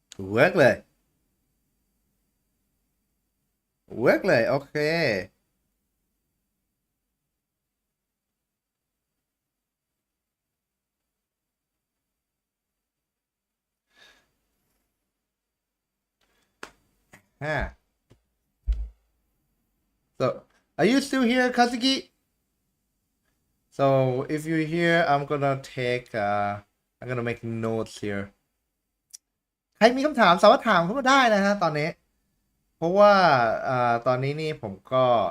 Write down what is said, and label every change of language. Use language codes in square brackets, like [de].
[th] เวิร์กเลยโอเค [en] So are you still here, Kazuki? So if you're here, I'm gonna make notes here. [th] ใครมีคำถามสามารถถามเข้ามาได้นะฮะตอนนี้เพราะว่าตอนนี้นี่ผมก็